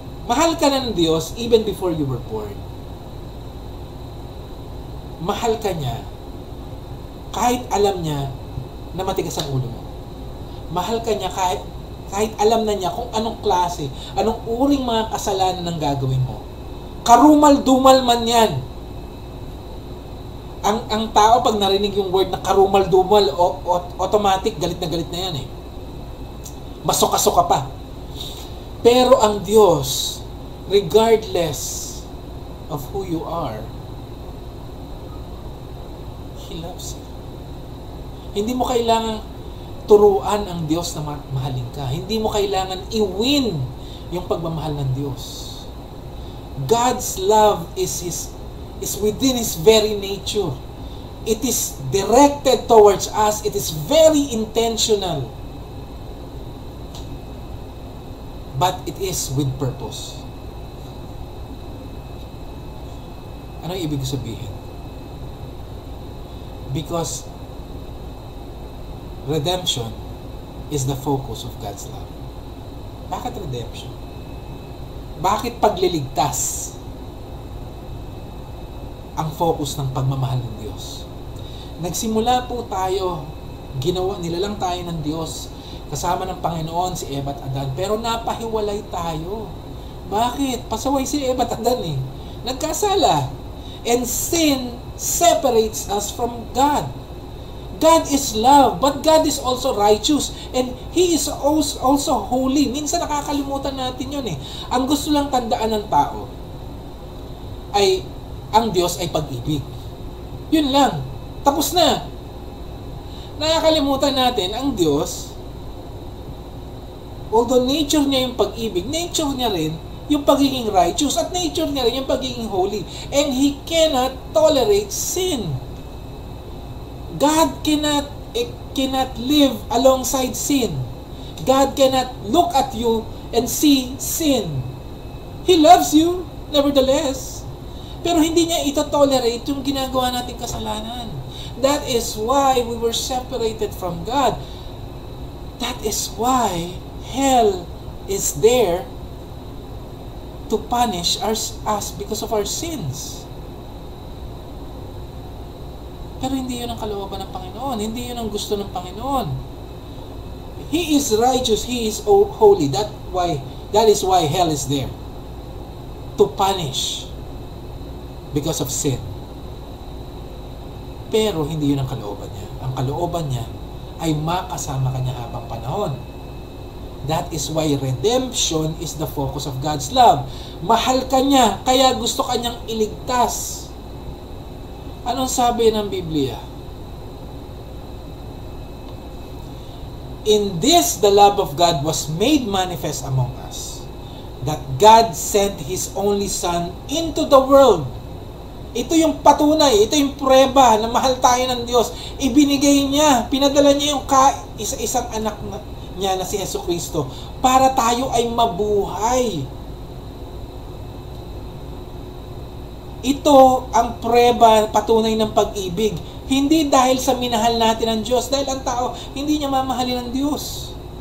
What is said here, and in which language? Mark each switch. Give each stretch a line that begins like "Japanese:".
Filipino: Mahal ka na ng Diyos
English: even before you were born.
Filipino: Mahal ka niya kahit alam niya na matigas ang ulo mo. Mahal ka niya kahit alam na niya kung anong klase, anong uring mga kasalanan ang gagawin mo. Karumal-dumal man yan. Ang tao pag narinig yung word na karumal-dumal, automatic, galit na yan eh. Masoka-soka pa. Pero ang Diyos,
English: regardless of who you are, He loves you.
Filipino: Hindi mo kailangan turuan ang Diyos na mahalin ka. Hindi mo kailangan i-win yung pagmamahal ng Diyos.
English: God's love is within His very nature. It is directed towards us. It is very intentional. But it is with purpose.
Filipino: Ano yung ibig sabihin?
English: Because redemption is the focus of God's love.
Filipino: Bakit redemption? Bakit pagliligtas ang focus ng pagmamahal ng Diyos? Nagsimula po tayo, nilalang tayo ng Diyos, kasama ng Panginoon si Eva at Adan, pero napahiwalay tayo. Bakit? Pasaway si Eva at Adan eh. Nagkasala.
English: And sin separates us from God. God is love, but God is also righteous, and He is also holy.
Filipino: Minsan nakakalimutan natin yun eh. Ang gusto lang tandaan ng tao ay ang Diyos ay pag-ibig. Yun lang. Tapos na. Nakakalimutan natin ang Diyos, although nature niya yung pag-ibig, nature niya rin yung pagiging righteous, at nature niya rin yung pagiging holy.
English: And He cannot tolerate sin. God cannot live alongside sin. God cannot look at you and see sin. He loves you, nevertheless.
Filipino: Pero hindi niya ito-tolerate yung ginagawa nating kasalanan.
English: That is why we were separated from God. That is why hell is there to punish us because of our sins.
Filipino: Pero hindi yun ang kalooban ng Panginoon. Hindi yun ang gusto ng Panginoon.
English: He is righteous. He is holy. That is why hell is there. To punish because of sin.
Filipino: Pero hindi yun ang kalooban niya. Ang kalooban niya ay makasama ka niya habang panahon.
English: That is why redemption is the focus of God's love.
Filipino: Mahal ka niya, kaya gusto ka niyang iligtas. Anong sabi ng Biblia?
English: In this, the love of God was made manifest among us, that God sent His only Son into the world.
Filipino: Ito yung patunay, ito yung prueba na mahal tayo ng Diyos. Ibinigay niya, pinadala niya yung isang anak niya na si Jesucristo para tayo ay mabuhay. Ito ang prueba, patunay ng pag-ibig. Hindi dahil sa minahal natin ang Diyos, dahil ang tao, hindi niya mamahalin ang Diyos.